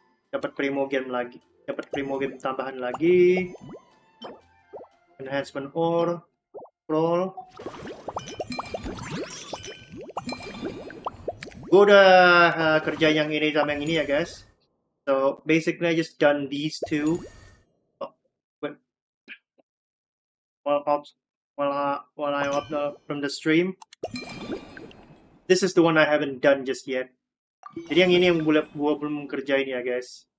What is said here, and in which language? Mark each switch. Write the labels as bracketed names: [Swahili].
[Indonesian] Dapat primogen lagi, dapat primogen tambahan lagi. [English] Enhancement ore, roll. [Indonesian] Gue udah kerja yang ini sama yang ini ya, guys. [English] So basically I just done these two while I up from the stream. This is the one I haven't done just yet. [Indonesian] Jadi yang ini yang gue belum kerjain ya, guys.